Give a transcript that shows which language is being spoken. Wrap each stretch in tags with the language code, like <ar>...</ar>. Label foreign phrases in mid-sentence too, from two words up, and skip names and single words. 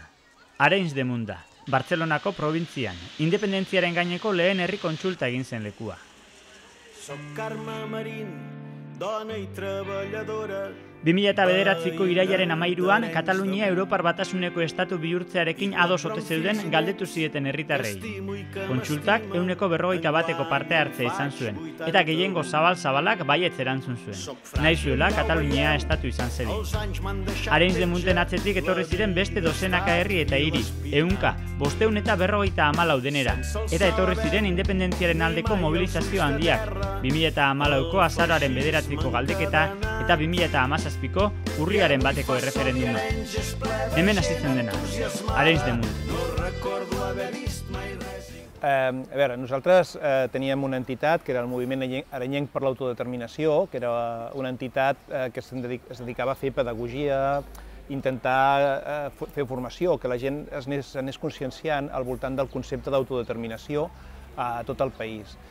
<eu>Arenys de Munt da, Bartzelonako probintzian, independentziaren gaineko lehen herri kontsulta egin zen lekua.</eu> <ca>Soc Carme Marín, dona i treballadora.</ca> <eu>2009ko irailaren 13an, Katalunia Europar Batasuneko estatu bihurtzearekin ados ote zeuden galdetu zieten herritarrei. Kontsultak 151eko parte hartzea izan zuen, eta gehiengo zabal-zabalak baietz erantzun zuen. Nahi zuela Katalunia estatu izan zedin. Arenys de Munten atzetik etorri ziren beste dozenaka herri eta hiri, 100, 554 denera, eta etorri ziren independentziaren aldeko mobilizazio handiak, 2014ko azaroaren 9ko galdeketa eta 2017ko urriaren 1ko erreferenduma. Hemen hasitzen dena, Arenys de Munt.</eu> <ca>A veure, nosaltres teníem una entitat que era el Moviment Arenyenc per l'Autodeterminació, que era una entitat que es dedicava a fer pedagogia, intentar fer formació, que la gent s'anés conscienciant al voltant del concepte d'autodeterminació a tot el país.</ca>